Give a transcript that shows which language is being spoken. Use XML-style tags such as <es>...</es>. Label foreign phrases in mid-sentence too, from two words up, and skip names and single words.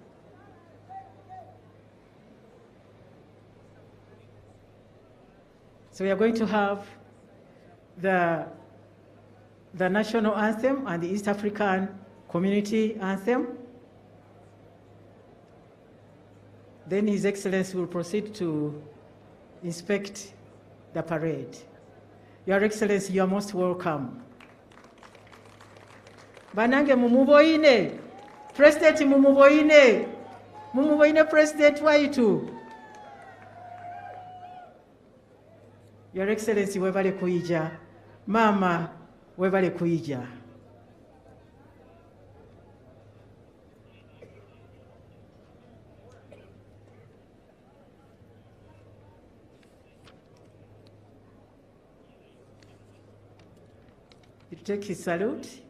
<en>So we are going to have the national anthem and the East African community anthem. Then His Excellency will proceed to inspect the parade. Your Excellency, you are most welcome.</en> <xog>Banange mumuboine, President mumuboine President waitu.</xog> <en>Your Excellency,</en> <xog>webale kuija. Mama, webale kuija.</xog> <en>You take his salute.</en>